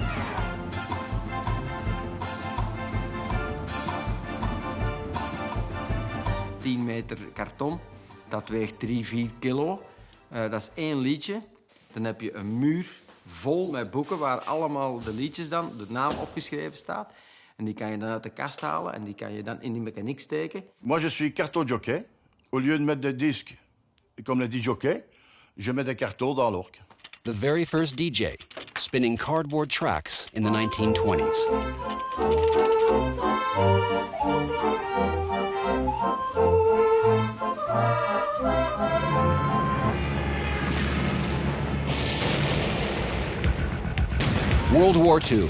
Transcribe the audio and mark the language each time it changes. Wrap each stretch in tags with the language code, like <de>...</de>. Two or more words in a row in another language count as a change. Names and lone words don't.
<nl>10 meter karton. Dat weegt 3-4 kilo. Dat is 1 liedje. Dan heb je een muur vol met boeken waar allemaal de liedjes dan, de naam opgeschreven staat. En die kan je dan uit de kast halen en die kan je dan in die mechaniek steken.</nl> <fr>Moi, je suis carton jockey. Au lieu de mettre des disques comme les disjockeys, je mets des cartons dans l'orgue.</fr> <en>The very first DJ, spinning cardboard tracks in the 1920s. World War II.</en>